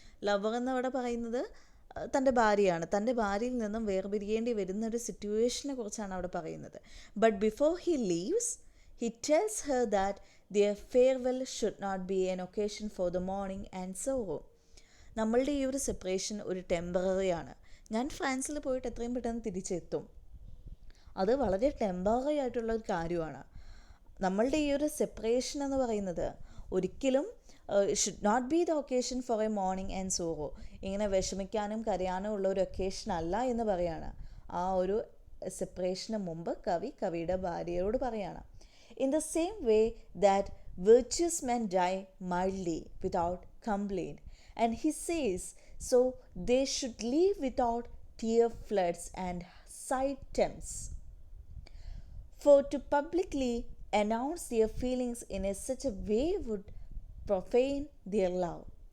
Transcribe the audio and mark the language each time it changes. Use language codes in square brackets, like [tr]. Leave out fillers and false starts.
[ml] Lover എന്നവിടെ പറയുന്നത് തൻ്റെ ഭാര്യയാണ്. തൻ്റെ ഭാര്യയിൽ നിന്നും വേർപിരിയേണ്ടി വരുന്ന ഒരു സിറ്റുവേഷനെ കുറിച്ചാണ് അവിടെ പറയുന്നത്. [en] But before he leaves he tells her that their farewell should not be an occasion for the mourning and sorrow. [ml] നമ്മളുടെ ഈ ഒരു സെപ്പറേഷൻ ഒരു ടെമ്പററി ആണ്. ഞാൻ ഫ്രാൻസിൽ പോയിട്ട് എത്രയും പെട്ടെന്ന് തിരിച്ചെത്തും, അത് വളരെ ടെമ്പററി ആയിട്ടുള്ള ഒരു കാര്യമാണ്. നമ്മളുടെ ഈ ഒരു സെപ്പറേഷൻ എന്ന് പറയുന്നത് ഒരിക്കലും [en] Should not be the occasion for a mourning and sorrow. [ml] ഇങ്ങനെ വിഷമിക്കാനും കരയാനും ഉള്ള ഒരു ഒക്കേഷൻ അല്ല എന്ന് പറയാണ്. ആ ഒരു സെപ്പറേഷന് മുമ്പ് കവിയുടെ ഭാര്യയോട് പറയാണ്. [en] In the same way that virtuous men die mildly without complaint, and he says, so they should live without tear floods and side tempts. For to publicly announce their feelings in such a way would profane their love.